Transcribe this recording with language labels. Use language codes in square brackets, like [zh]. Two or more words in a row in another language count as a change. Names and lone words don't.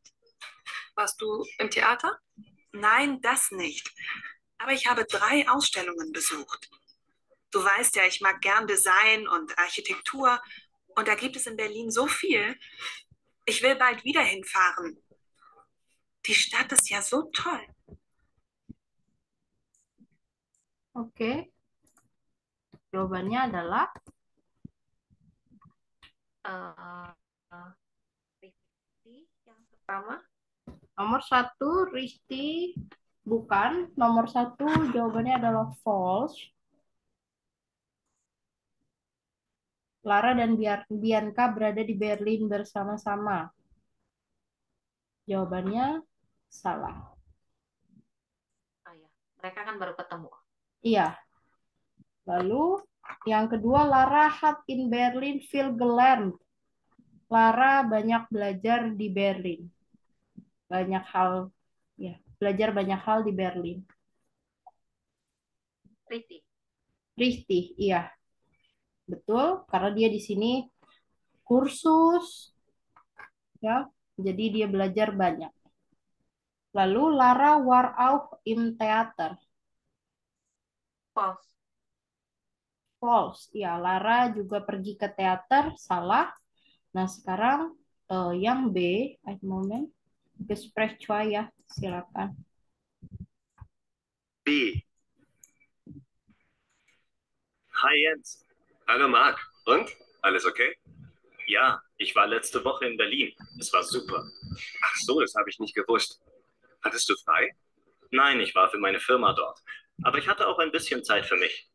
[de] Warst du im Theater? Nein, das nicht. Aber ich habe 3 Ausstellungen besucht. Du weißt ja, ich mag gern Design und Architektur und da gibt es in Berlin so viel. Ich will bald wieder hinfahren. Die Stadt ist ja so toll. [id] Oke. Jawabannya adalah Eh, Rifki yang pertama. nomor 1 Risti bukan. Nomor 1 jawabannya adalah false. Lara dan Bianca berada di Berlin bersama-sama. Jawabannya salah. Oh ya, mereka kan baru ketemu. Iya. Lalu yang kedua [de] Lara hat in Berlin viel gelernt. [id] Lara banyak belajar di Berlin. Banyak hal, ya, belajar banyak hal di Berlin. Riti. Risti, iya. Betul, karena dia di sini kursus, ya. Jadi dia belajar banyak. [de] Lalu Lara war auch im Theater. [id] False. False. Ya, Lara juga pergi ke teater. Salah. Nah, sekarang yang B, [de] ein Moment. [id] Gespräch 2 ya, silakan. [de] B. Hi Jens. Hallo Marc. Und? Alles okay? Ja, ich war letzte Woche in Berlin. Es war super. Ach so, das habe ich nicht gewusst. Hattest du frei? Nein, ich war für meine Firma dort. Aber ich hatte auch ein bisschen Zeit für mich.